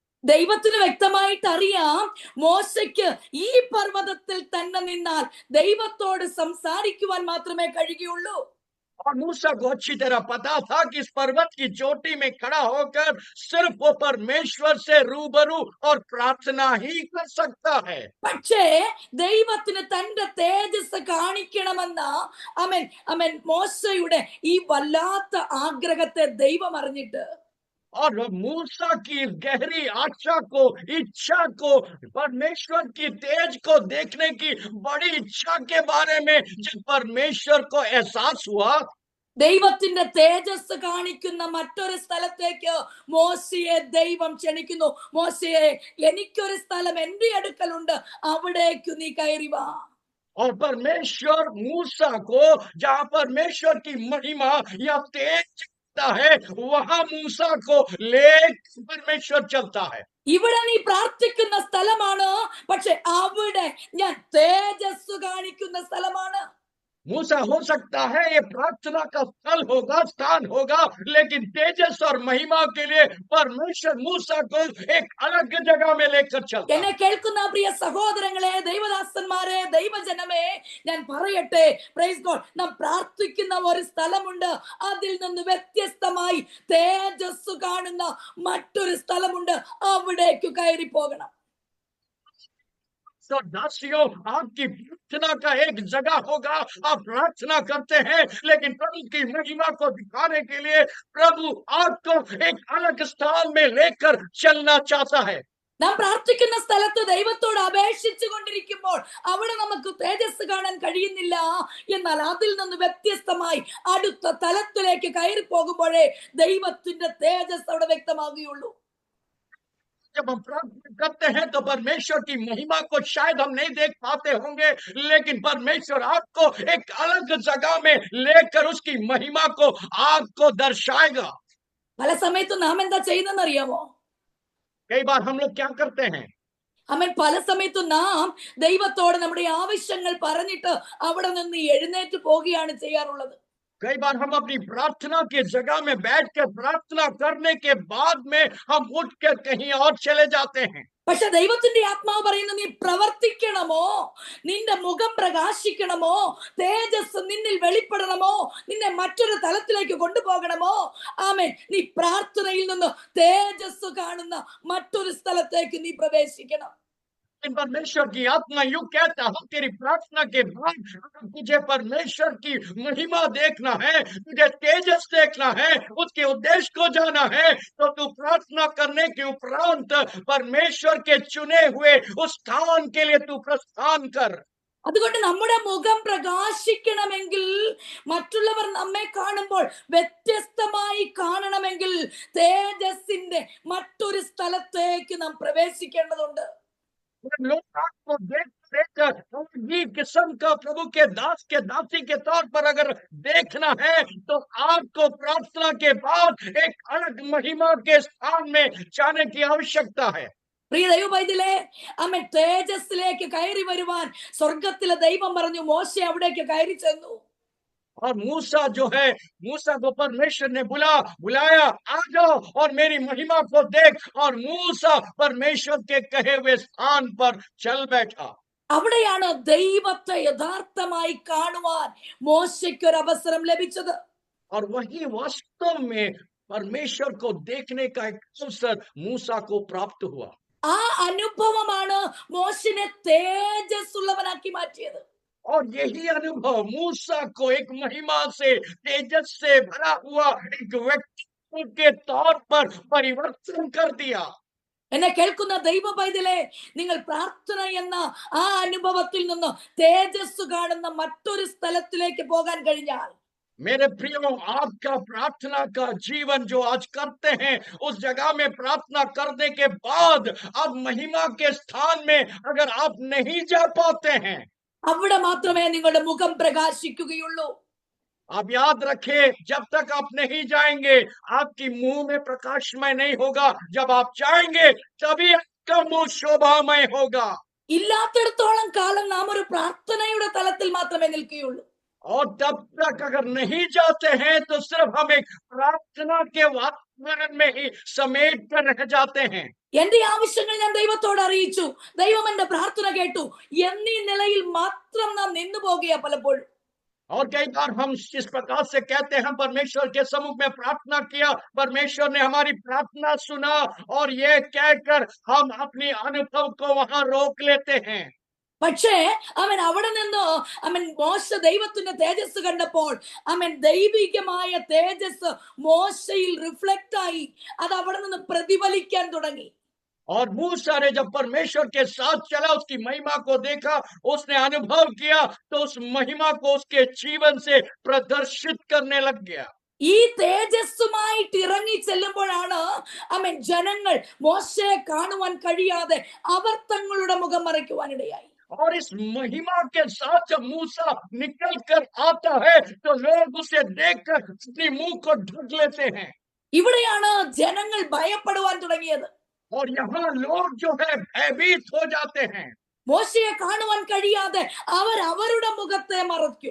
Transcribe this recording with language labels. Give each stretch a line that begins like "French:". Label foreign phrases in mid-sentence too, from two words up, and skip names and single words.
Malayalam: ദൈവത്തിന് വ്യക്തമായിട്ട് അറിയാം മോശയ്ക്ക് ഈ പർവ്വതത്തിൽ തന്നെ നിന്നാൽ ദൈവത്തോട് സംസാരിക്കുവാൻ മാത്രമേ കഴിയുകയുള്ളൂ.
Hindi: और मूसा को अच्छी तरह पता था कि इस पर्वत की चोटी में खड़ा होकर सिर्फ वो परमेश्वर से रूबरू और प्रार्थना ही कर सकता है.
Malayalam: പക്ഷേ ദൈവത്തിന് തന്റെ തേജസ് കാണിക്കണമെന്ന അമൻ മോശയുടെ ഈ വല്ലാത്ത ആഗ്രഹത്തെ ദൈവം അറിഞ്ഞിട്ട്
Hindi: और मूसा की गहरी आशा को, इच्छा को, परमेश्वर की तेज को देखने की बड़ी इच्छा के बारे में जब परमेश्वर को एहसास हुआ,
Malayalam: ദൈവത്തിന്റെ തേജസ് കാണിക്കുന്ന മറ്റൊരു സ്ഥലത്തേക്ക് മോശയെ ദൈവം ക്ഷണിക്കുന്നു. മോശയെ, എനിക്കൊരു സ്ഥലം എന്റെ അടുക്കലുണ്ട്, അവിടേക്ക് നീ കയറി വാ.
Hindi: और परमेश्वर मूसा को जहां परमेश्वर की महिमा या तेज है वहां मूसा को ले परमेश्वर चलता है.
Malayalam: ഇവിടെ നീ പ്രാർത്ഥിക്കുന്ന സ്ഥലമാണ്, പക്ഷെ അവിടെ ഞാൻ തേജസ് കാണിക്കുന്ന സ്ഥലമാണ്.
Hindi: मूसा हो सकता है ये प्रार्थना का स्थल होगा, स्थान होगा, लेकिन तेजस और महिमा के लिए परमेश्वर मूसा को एक अलग जगह में लेकर चलता है.
Malayalam: എന്നെ കേൾക്കുന്ന പ്രിയ സഹോദരങ്ങളെ, ദൈവദാസന്മാരെ, ദൈവജനമേ, ഞാൻ പറയട്ടെ,
English: Praise God,
Malayalam: നാം പ്രാർത്ഥിക്കുന്ന ഒരു സ്ഥലമുണ്ട്, അതിൽ നിന്ന് വ്യത്യസ്തമായി തേജസ് കാണുന്ന മറ്റൊരു സ്ഥലമുണ്ട്, അവിടേക്ക് കയറി പോകണം.
Hindi: तो दासियों, आपकी प्रार्थना का एक जगह होगा, आप प्रार्थना करते हैं, लेकिन प्रभु की महिमा को दिखाने के लिए प्रभु आपको एक अलग स्थान में लेकर चलना चाहता है.
Malayalam: നാം പ്രാർത്ഥിക്കുന്ന സ്ഥലത്ത് ദൈവത്തോട് അപേക്ഷിച്ചു കൊണ്ടിരിക്കുമ്പോൾ അവിടെ നമുക്ക് തേജസ് കാണാൻ കഴിയുന്നില്ല. എന്നാൽ അതിൽ നിന്ന് വ്യത്യസ്തമായി അടുത്ത തലത്തിലേക്ക് കയറി പോകുമ്പോഴേ ദൈവത്തിന്റെ തേജസ് അവിടെ വ്യക്തമാകുകയുള്ളൂ.
Hindi: जब हम प्रार्थना करते हैं तो परमेश्वर की महिमा को शायद हम नहीं देख पाते होंगे, लेकिन परमेश्वर आपको एक अलग जगह में लेकर उसकी महिमा को आपको दर्शाएगा.
Malayalam: പല സമയത്തും നാം എന്താ ചെയ്യുന്നതെന്ന് അറിയാമോ?
Hindi: कई बार हम लोग क्या करते हैं,
Malayalam: പല സമയത്തും നാം ദൈവത്തോട് നമ്മുടെ ആവശ്യങ്ങൾ പറഞ്ഞിട്ട് അവിടെ നിന്ന് എഴുന്നേറ്റ് പോവുകയാണ് ചെയ്യാറുള്ളത്.
Hindi: कई बार हम अपनी प्रार्थना की जगह में बैठकर प्रार्थना करने के बाद में हम उठकर कहीं और चले जाते हैं.
Malayalam: പക്ഷെ ദൈവത്തിന്റെ ആത്മാവ് പറയുന്നു, നീ പ്രവർത്തിക്കണമോ, നിന്റെ മുഖം പ്രകാശിക്കണമോ, തേജസ് നിന്നിൽ വെളിപ്പെടണമോ, നിന്നെ മറ്റൊരു തലത്തിലേക്ക് കൊണ്ടുപോകണമോ, ആമേൻ, നീ പ്രാർത്ഥനയിൽ നിന്ന് തേജസ് കാണുന്ന മറ്റൊരു സ്ഥലത്തേക്ക് നീ പ്രവേശിക്കണം.
Hindi: परमेश्वर की आत्मा यूं कहता है, तेरी प्रार्थना के बाद अगर तुझे परमेश्वर की महिमा देखना है, तुझे तेजस देखना है, उसके उद्देश्य को जाना है, तो तू प्रार्थना करने के उपरांत परमेश्वर के चुने हुए उस स्थान के लिए तू प्रस्थान कर.
Malayalam: അതുകൊണ്ട് നമ്മുടെ മുഖം പ്രകാശിക്കണമെങ്കിൽ, മറ്റുള്ളവർ നമ്മെ കാണുമ്പോൾ വ്യത്യസ്തമായി കാണണമെങ്കിൽ തേജസ്സിന്റെ മറ്റൊരു സ്ഥലത്തേക്ക് നാം പ്രവേശിക്കേണ്ടതുണ്ട്.
Hindi: लोग आपको देखकर अजीब किस्म का प्रभु के दास के दासी के तौर पर अगर देखना है, तो आपको प्रार्थना के बाद एक अलग महिमा के स्थान में जाने की आवश्यकता है.
Malayalam: പ്രിയ ദൈവപൈതലേ, ആമേൻ, തേജസ്സിലേക്ക് കയറി വരുവാൻ സ്വർഗത്തിലെ ദൈവം പറഞ്ഞു, മോശെ അവിടേക്ക് കയറി ചെന്നു.
Hindi: और मूसा जो है, मूसा को परमेश्वर ने बुलाया, आ जाओ और मेरी महिमा को देख. और मूसा परमेश्वर के कहे हुए स्थान पर चल बैठा.
Malayalam: അവിടെയാണ് ദൈവത്തെ യഥാർത്ഥമായി കാണുവാൻ മോശയ്ക്ക് ഒരു അവസരം ലഭിച്ചത്.
Hindi: और वही वास्तव में परमेश्वर को देखने का एक अवसर मूसा को प्राप्त हुआ.
Malayalam: ആ അനുഭവമാണ് മോശിനെ തേജസ്സുള്ളവനാക്കി മാറ്റിയത്.
Hindi: और यही अनुभव मूसा को एक महिमा से, तेजस से भरा हुआ एक व्यक्तित्व के तौर पर परिवर्तन कर दिया.
Malayalam: എന്നെ കേൾക്കുന്ന ദൈവ പൈതലേ, നിങ്ങൾ പ്രാർത്ഥന എന്ന ആ അനുഭവത്തിൽ നിന്ന് തേജസ് കാണുന്ന മറ്റൊരു സ്ഥലത്തിലേക്ക് പോകാൻ കഴിഞ്ഞാൽ,
Hindi: मेरे प्रियो, आपका प्रार्थना का जीवन जो आज करते हैं, उस जगह में प्रार्थना करने के बाद अब महिमा के स्थान में अगर आप नहीं जा पाते हैं,
Malayalam: അവിടെ മാത്രമേ നിങ്ങളുടെ മുഖം പ്രകാശിക്കുകയുള്ളൂ.
Hindi: आप याद रखें, जब तक आप नहीं जाएंगे आपकी मुंह में प्रकाशमय नहीं होगा. जब आप जाएंगे तभी आपका मुंह शोभामय होगा.
Malayalam: ഇല്ലാത്തിടത്തോളം കാലം നാം ഒരു പ്രാർത്ഥനയുടെ തലത്തിൽ മാത്രമേ നിൽക്കുകയുള്ളൂ.
Hindi: और तब तक अगर नहीं जाते हैं तो सिर्फ हम एक प्रार्थना के वातावरण में ही समेट कर रह जाते हैं.
Malayalam: എന്റെ ആവശ്യങ്ങൾ ഞാൻ ദൈവത്തോട് അറിയിച്ചു, ദൈവം എന്റെ പ്രാർത്ഥന കേട്ടു എന്നീ നിലയിൽ മാത്രം നാം നിന്നു പോകുക പലപ്പോഴും.
Hindi: और कई बार हम इस प्रकार से कहते हैं, परमेश्वर के सम्मुख में प्रार्थना किया, परमेश्वर ने हमारी प्रार्थना सुना, और ये कहकर हम अपनी अनुभव को वहां रोक लेते हैं.
Malayalam: പക്ഷേ അവൻ അവിടെ നിന്ന് മോശ ദൈവത്തിന്റെ തേജസ് കണ്ടപ്പോൾ ദൈവികമായ തേജസ് മോശയിൽ റിഫ്ലക്റ്റ് ആയി, അത് അവിടെ നിന്ന് പ്രതിഫലിക്കാൻ തുടങ്ങി.
Hindi: और मूसा ने जब परमेश्वर के साथ चला, उसकी महिमा को देखा, उसने अनुभव किया, तो उस महिमा को उसके जीवन से प्रदर्शित करने लग गया.
Malayalam: ഈ തേജസ്സുമായിട്ട് ഇറങ്ങി ചെല്ലുമ്പോഴാണ് ജനങ്ങൾ മോശയെ കാണുവാൻ കഴിയാതെ അവർ തങ്ങളുടെ മുഖം മറയ്ക്കുവാനിടയായി.
Hindi: और इस महिमा के साथ जब मूसा निकल कर आता है, तो लोग उसे देखकर अपने मुंह को ढक लेते हैं.
Malayalam: ഇവിടെയാണ് ജനങ്ങൾ ഭയപ്പെടുവാൻ തുടങ്ങിയത്.
Hindi: और यहाँ लोग जो है भयभीत हो जाते हैं.
Malayalam: മോശയെ കാണുവാൻ കഴിയാതെ അവർ അവരുടെ മുഖത്തെ മറച്ചു.